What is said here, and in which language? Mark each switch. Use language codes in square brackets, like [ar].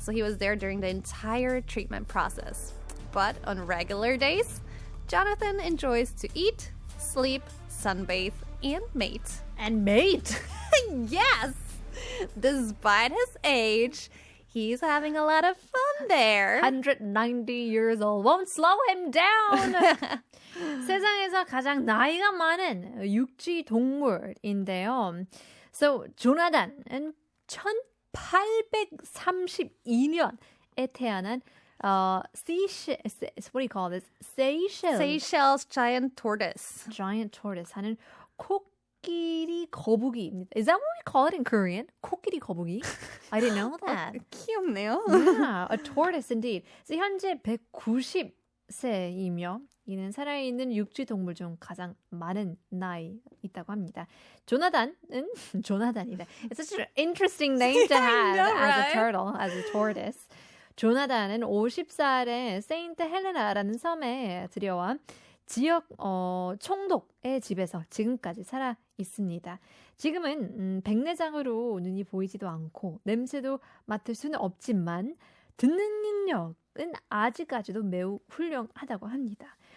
[en] So he was there during the entire treatment process. But on regular days, Jonathan enjoys to eat, sleep, sunbathe, and mate. And mate? Yes! Despite his age, he's having a lot of fun there. 190 years old. Won't slow him down. [ko] 세상에서 가장 나이가 많은 육지 동물인데요. [en] So, [ko] 조나단은 1832년에 태어난 [en] Seychelles, what do you call this? Seychelles giant tortoise. Giant tortoise [ko] 하는 코끼리 거북이입니다. [en] Is that what we call it in Korean? [ko] 코끼리 거북이? [en] I didn't know that. [ko] 귀엽네요. [en] Yeah, a tortoise indeed. [ko] So, 현재 190세이며 이는 살아있는 육지 동물 중 가장 많은 나이 있다고 합니다. 조나단이다. [en] It's such an interesting name to have as a turtle, as a tortoise. [ko] 조나단은 50살에 세인트 헬레나라는 섬에 들여와 지역 총독의 집에서 지금까지 살아 있습니다. 지금은 백내장으로 눈이 보이지도 않고 냄새도 맡을 수는 없지만 듣는 능력은 아직까지도 매우 훌륭하다고 합니다.